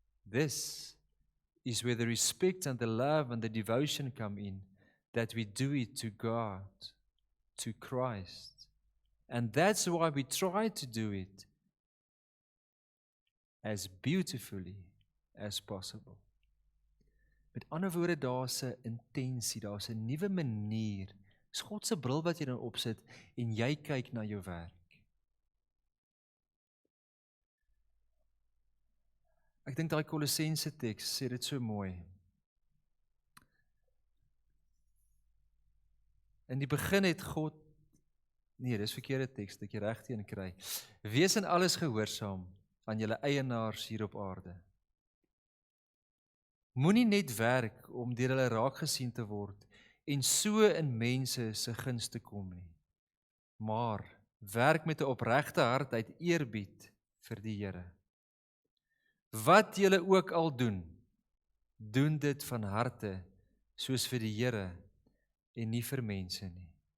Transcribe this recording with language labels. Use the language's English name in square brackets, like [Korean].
[English] This is where the respect and the love and the devotion come in, that we do it to God, to Christ. And that's why we try to do it as beautifully as possible. [Afrikaans] Met ander woorde, daar's 'n intensie, daar's 'n nuwe manier. Dis God se bril wat jy dan opsit en jy kyk na jou werk. Ek dink daai Kolossense teks sê dit so mooi. In die begin het God, nee, dis verkeerde teks, dat jy regteen kry. Wees in alles gehoorsaam aan julle eienaars hier op aarde. Moenie net werk om deur hulle raak gesien te word en so in mense se guns te kom nie, maar werk met 'n opregte hart uit eerbied vir die Here. Wat julle ook al doen, doen dit van harte soos vir die Here en nie vir mense nie.